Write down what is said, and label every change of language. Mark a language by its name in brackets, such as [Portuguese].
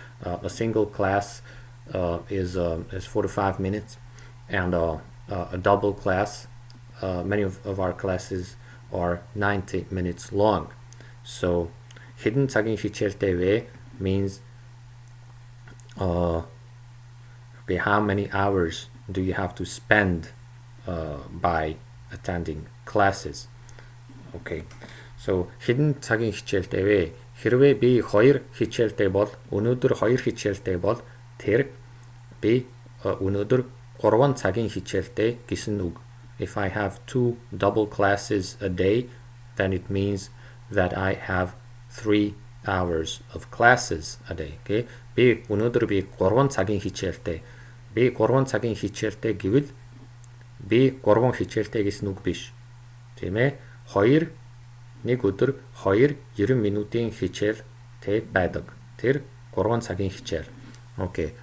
[English] A single class is 45 minutes, and a double class, many of our classes are 90 minutes long. So [Mongolian] хэдэн цагийн хичээлтэй вэ [English] means okay, how many hours do you have to spend by attending classes? Okay. [Mongolian] So хэдэн цагийн хичээлтэй вэ? Хэрвээ би 2 хичээлтэй бол өнөөдөр 2 хичээлтэй бол тэр би өнөөдөр 3 цагийн хичээлтэй гэсэн үг. [English] If I have 2 double classes a day, then it means that I have 3 hours of classes a day. Okay? [Mongolian] Би өнөөдөр би 3 цагийн хичээлтэй. Би 3 цагийн хичээлтэй гэвэл би 3 хичээлтэй гэсэн үг биш. Тийм ээ? 2 нэг өдөр 2 90 минутын хичээлтэй байдаг. Тэр 3 цагийн хичээл. Окей.